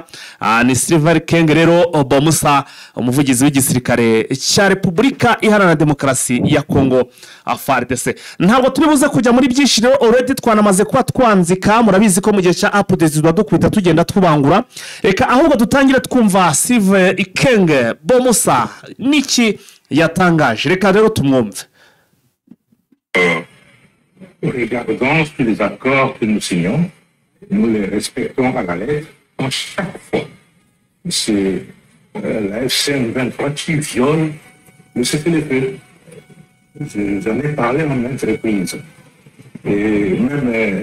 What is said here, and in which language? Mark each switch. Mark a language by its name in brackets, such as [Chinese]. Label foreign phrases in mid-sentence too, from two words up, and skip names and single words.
[Kinyarwanda] Ni Silver King rero Bomusa, umuvugizi w'igisirikare cya Repubulika Iharanira Demokarasi ya Kongo FARDC. Ntabwo turibuze kujya muri byinshi rero, already twanamaze kuba twanzika, murabizi ko mu gihe cya updates dukubita tugenda twubangura. Reka ahubwo dutangire twumva Silver King Bomusa niki yatangaje, reka rero tumwumve. [French] Regardons tous les accords que nous signons, nous les respectons à la lettre en chaque fois. C'est la FCM 23 qui viole le cessez-le-feu. J'en ai parlé en maintes et même...